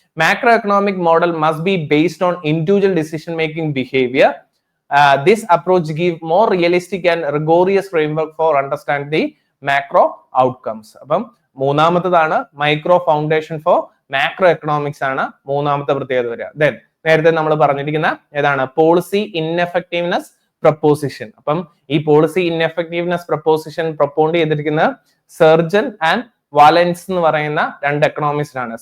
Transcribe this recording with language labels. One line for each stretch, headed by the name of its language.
English: Macro economic model must be based on individual decision making behaviour. This approach give more realistic and rigorous framework for understand the macro outcomes.
Malayalam: അപ്പം മൂന്നാമത്തേതാണ് micro foundation four macro economics ആണ് മൂന്നാമത്തെ പ്രത്യേകത വരിക. Then നേരത്തെ നമ്മൾ പറഞ്ഞിരിക്കുന്ന ഏതാണ്, policy ഇൻഎഫക്റ്റീവ്നെസ് preposition. അപ്പം ഈ പോളിസി ഇൻഎഫക്റ്റീവ്നെസ് പ്രപ്പോസിഷൻ പ്രൊപ്പോണ്ട് ചെയ്തിരിക്കുന്നത് സർജൻ ആൻഡ് വാലൻസ് എന്ന് പറയുന്ന രണ്ട് എക്കണോമിസ്റ്റ് ആണ്.